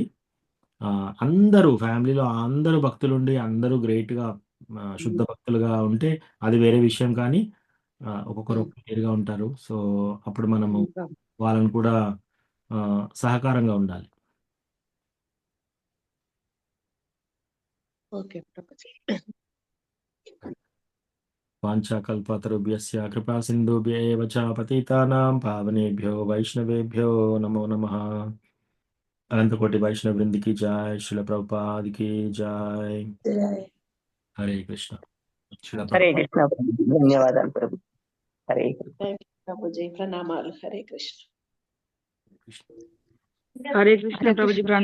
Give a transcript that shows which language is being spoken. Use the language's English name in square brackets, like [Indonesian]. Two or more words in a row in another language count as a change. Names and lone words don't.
[Telugu] అందరూ ఫ్యామిలీలో అందరూ భక్తులుండి, అందరూ గ్రేట్‌గా శుద్ధ భక్తులుగా ఉంటే అది వేరే విషయం కానీ, ఒక్కొక్కరు ఒక్కొక్క తీరుగా ఉంటారు. సో, అప్పుడు మనము వాళ్ళని కూడా సహకారంగా ఉండాలి. ఓకే ప్రభుజీ. [Sanskrit] వాంఛాకల్పతరుభ్యస్య కృపా సింధుభ్య ఏవ చ పతితానాం పావనేభ్యో వైష్ణవేభ్యో నమో నమః. [Telugu] అనంతకోటి వైష్ణవ వృందికి జై, శిల ప్రభుపాదికి జై. [Sanskrit] హరే కృష్ణ. శిల హరే ప్రభుపాద. [Telugu] కృష్ణ. ధన్యవాదాలు ప్రభు. [Sanskrit] హరే కృష్ణ. [English] thank you [Telugu] ప్రభుజీ, ప్రణామాలు. [Sanskrit] హరే కృష్ణ. హరే కృష్ణ హరే [Telugu] ప్రభుజీ, [Sanskrit] కృష్ణ